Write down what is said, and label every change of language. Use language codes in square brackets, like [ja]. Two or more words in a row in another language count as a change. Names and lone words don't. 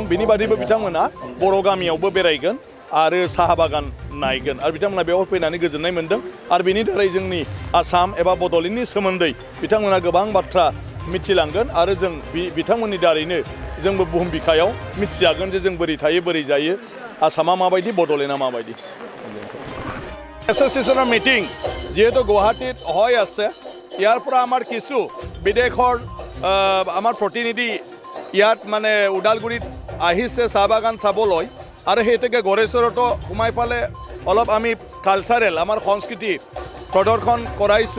[brx] बिनि बादैबो बिथांमोना बर' गामियावबो बेरायगोन आरो साहा बागान नायगोन आरो बिथांमोना बेयाव फैनानै गोजोननाय मोन्दों आरो बेनि दारै जोंनि आसाम एबा बड'लेण्डनि सोमोन्दै बिथांमोना गोबां बाथ्रा मिथिलांगोन आरो जों बिथांमोननि दारैनो जोंबो बुहुम बिखायाव मिथिजागोन जे जों बोरै थायो बोरै जायो, आसामा माबायदि, बड'लेण्डआ माबायदि। [as] এছ'চিয়েশ্যনৰ মিটিং যেহেতু গুৱাহাটীত হৈ আছে, ইয়াৰ পৰা আমাৰ কিছু বিদেশৰ আমাৰ প্ৰতিনিধি ইয়াত মানে ওদালগুৰিত আহিছে চাহ বাগান চাবলৈ আৰু সেইটোকে গড়েশ্বৰতো সোমাই পালে অলপ আমি কালচাৰেল আমাৰ সংস্কৃতি প্ৰদৰ্শন কৰাইছোঁ।